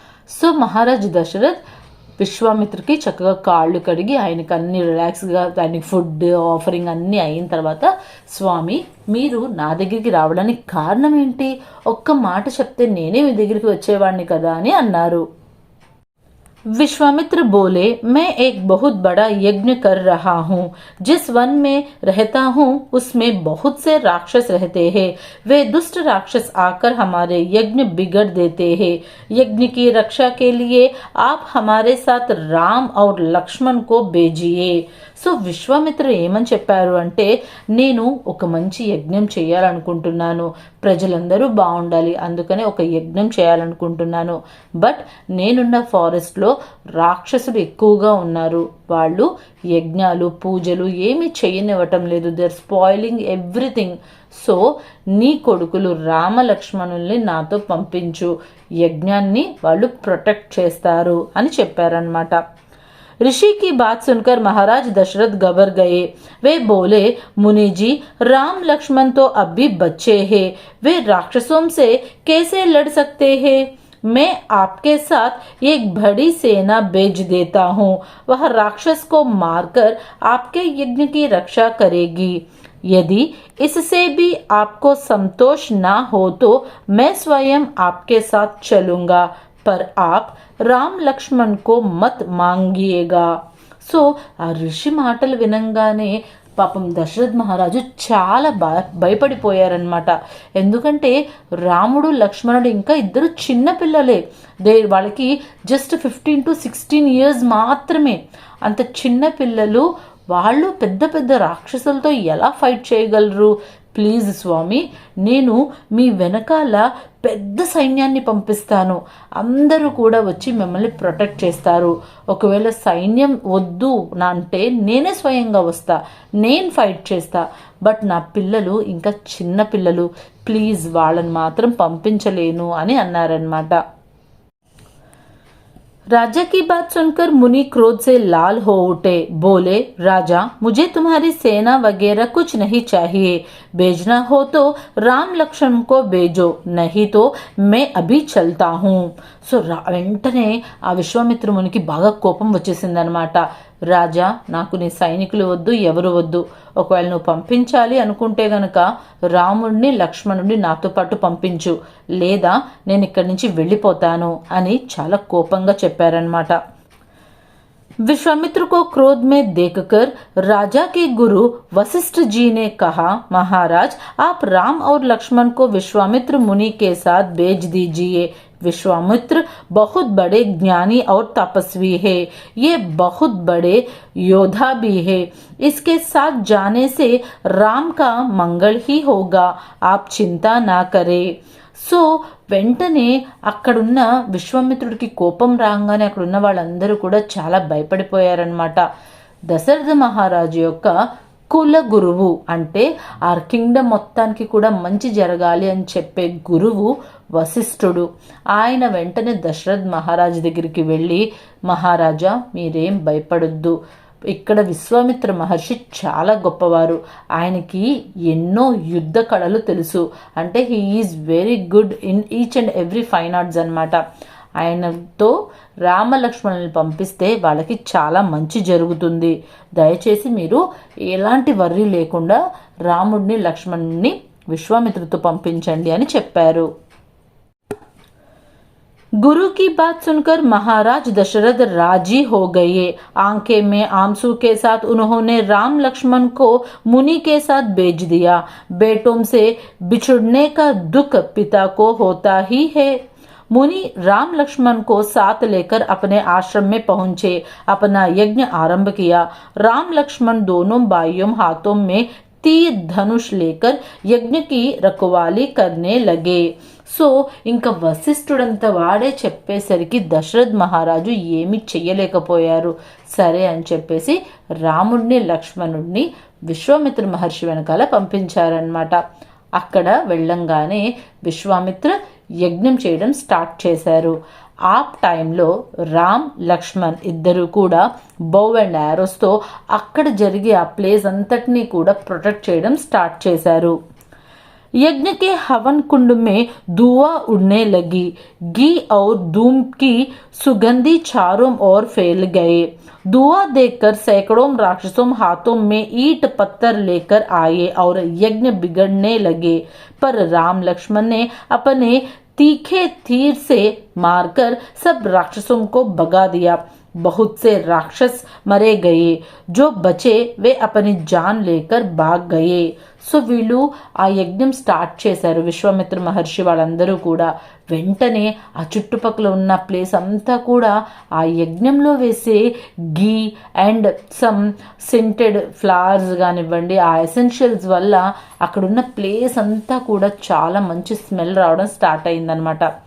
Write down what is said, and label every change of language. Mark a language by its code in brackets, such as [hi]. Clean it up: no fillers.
[te] So Maharaj Dashrath విశ్వామిత్రకి చక్కగా కాళ్ళు కడిగి ఆయనకి అన్ని రిలాక్స్గా ఆయనకి ఫుడ్ ఆఫరింగ్ అన్నీ అయిన తర్వాత, స్వామి మీరు నా దగ్గరికి రావడానికి కారణం ఏంటి, ఒక్క మాట చెప్తే నేనే మీ దగ్గరికి వచ్చేవాడిని కదా అని అన్నారు. [hi] विश्वामित्र बोले, मैं एक बहुत बड़ा यज्ञ कर रहा हूँ. जिस वन में रहता हूँ उसमें बहुत से राक्षस रहते हैं. वे दुष्ट राक्षस आकर हमारे यज्ञ बिगड़ देते हैं. यज्ञ की रक्षा के लिए आप हमारे साथ राम और लक्ष्मण को भेजिए. [te] సో విశ్వామిత్ర ఏమని చెప్పారు అంటే, నేను ఒక మంచి యజ్ఞం చేయాలనుకుంటున్నాను, ప్రజలందరూ బాగుండాలి, అందుకనే ఒక యజ్ఞం చేయాలనుకుంటున్నాను. బట్ నేనున్న ఫారెస్ట్లో రాక్షసులు ఎక్కువగా ఉన్నారు. వాళ్ళు యజ్ఞాలు పూజలు ఏమీ చేయనివ్వటం లేదు. [en] They are spoiling everything. [te] So నీ కొడుకులు రామలక్ష్మణుల్ని నాతో పంపించు, యజ్ఞాన్ని వాళ్ళు ప్రొటెక్ట్ చేస్తారు అని చెప్పారనమాట. [hi] ऋषि की बात सुनकर महाराज दशरथ घबरा गए. वे बोले, मुनि जी राम लक्ष्मण तो अब भी बच्चे हैं, वे राक्षसों से कैसे लड़ सकते हैं. मैं आपके साथ एक बड़ी सेना भेज देता हूँ. वह राक्षस को मारकर आपके यज्ञ की रक्षा करेगी. यदि इससे भी आपको संतोष ना हो तो मैं स्वयं आपके साथ चलूंगा, पर आप రామ్ లక్ష్మణ్ కో మత్ మాంగియేగా. [te] సో ఆ ఋషి మాటలు వినంగానే పాపం దశరథ్ మహారాజు చాలా భయపడిపోయారనమాట. ఎందుకంటే రాముడు లక్ష్మణుడు ఇంకా ఇద్దరు చిన్న పిల్లలే. వాళ్ళకి జస్ట్ [en] 15 to 16 years [te] మాత్రమే. అంత చిన్న పిల్లలు వాళ్ళు పెద్ద పెద్ద రాక్షసులతో ఎలా ఫైట్ చేయగలరు. ప్లీజ్ స్వామి, నేను మీ వెనకాల పెద్ద సైన్యాన్ని పంపిస్తాను, అందరూ కూడా వచ్చి మిమ్మల్ని ప్రొటెక్ట్ చేస్తారు. ఒకవేళ సైన్యం వద్దు నా అంటే నేనే స్వయంగా వస్తా, నేను ఫైట్ చేస్తా. బట్ నా పిల్లలు ఇంకా చిన్న పిల్లలు, ప్లీజ్ వాళ్ళని మాత్రం పంపించలేను అని అన్నారనమాట. [hi] राजा की बात सुनकर मुनि क्रोध से लाल हो उठे. बोले, राजा मुझे तुम्हारी सेना वगैरह कुछ नहीं चाहिए. भेजना हो तो राम लक्ष्मण को भेजो, नहीं तो मैं अभी चलता हूँ. [te] సో వెంటనే ఆ విశ్వామిత్ర మునికి బాగా కోపం వచ్చేసిందనమాట. రాజా నాకు నీ సైనికులు వద్దు, ఎవరు వద్దు. ఒకవేళ నువ్వు పంపించాలి అనుకుంటే గనక రాముడిని లక్ష్మణుడిని నాతో పాటు పంపించు, లేదా నేను ఇక్కడి నుంచి వెళ్ళిపోతాను అని చాలా కోపంగా చెప్పారనమాట. [hi] विश्वामित्र को क्रोध में देखकर राजा के गुरु वशिष्ठ जी ने कहा, महाराज आप राम और लक्ष्मण को विश्वामित्र मुनि के साथ भेज दीजिए. विश्वामित्र बहुत बड़े ज्ञानी और तपस्वी है, ये बहुत बड़े योद्धा भी है. इसके साथ जाने से राम का मंगल ही होगा, आप चिंता ना करें. [te] సో వెంటనే అక్కడున్న విశ్వామిత్రుడికి కోపం రాగానే అక్కడున్న వాళ్ళందరూ కూడా చాలా భయపడిపోయారనమాట. దశరథ మహారాజు యొక్క కుల గురువు అంటే ఆ కింగ్డమ్ మొత్తానికి కూడా మంచి జరగాలి అని చెప్పే గురువు వశిష్ఠుడు. ఆయన వెంటనే దశరథ్ మహారాజు దగ్గరికి వెళ్ళి, మహారాజా మీరేం భయపడొద్దు, ఇక్కడ విశ్వామిత్ర మహర్షి చాలా గొప్పవారు, ఆయనకి ఎన్నో యుద్ధ కళలు తెలుసు. [en] అంటే he is very good in each and every fine arts అనమాట. [te] ఆయనతో రామలక్ష్మణుల్ని పంపిస్తే వాళ్ళకి చాలా మంచి జరుగుతుంది. దయచేసి మీరు ఎలాంటి వర్రీ లేకుండా రాముడిని లక్ష్మణుని విశ్వామిత్రుడితో పంపించండి అని చెప్పారు. [hi] गुरु की बात सुनकर महाराज दशरथ राजी हो गए. आंखें में आंसू के साथ उन्होंने राम लक्ष्मण को मुनि के साथ भेज दिया. बेटों से बिछुड़ने का दुख पिता को होता ही है. मुनि राम लक्ष्मण को साथ लेकर अपने आश्रम में पहुंचे, अपना यज्ञ आरंभ किया। राम लक्ष्मण दोनों भाइयों हाथों में तीर धनुष लेकर यज्ञ की रखवाली करने लगे। [te] సో ఇంకా వశిష్ఠుడంత వాడే చెప్పేసరికి దశరథ్ మహారాజు ఏమీ చెయ్యలేకపోయారు. సరే అని చెప్పేసి రాముడిని లక్ష్మణుడిని విశ్వామిత్ర మహర్షి వెనకాల పంపించారనమాట. అక్కడ వెళ్ళంగానే విశ్వామిత్ర యజ్ఞం చేయడం స్టార్ట్ చేశారు. ఆ టైంలో రామ్ లక్ష్మణ్ ఇద్దరు కూడా బౌ అండ్ యారోస్తో అక్కడ జరిగే ఆ ప్లేస్ అంతటినీ కూడా ప్రొటెక్ట్ చేయడం స్టార్ట్ చేశారు. [hi] यज्ञ के हवन कुंड में धुआं उड़ने लगी। घी और धूम की सुगंधी चारों ओर फैल गए। धुआं देखकर सैकड़ों राक्षसों हाथों में ईंट पत्थर लेकर आए और यज्ञ बिगड़ने लगे, पर राम लक्ष्मण ने अपने तीखे तीर से मारकर सब राक्षसों को भगा दिया। बहुत से राक्षस मरे गए, जो बचे वे अपनी जान लेकर भाग गए. [te] సో వీళ్ళు ఆ యజ్ఞం స్టార్ట్ చేశారు. విశ్వామిత్ర మహర్షి వాళ్ళందరూ కూడా వెంటనే ఆ చుట్టుపక్కల ఉన్న ప్లేస్ అంతా కూడా ఆ యజ్ఞంలో వేసే [en] ghee and some scented flowers [te] కానివ్వండి, ఆ ఎసెన్షియల్స్ వల్ల అక్కడున్న ప్లేస్ అంతా కూడా చాలా మంచి స్మెల్ రావడం స్టార్ట్ అయిందనమాట.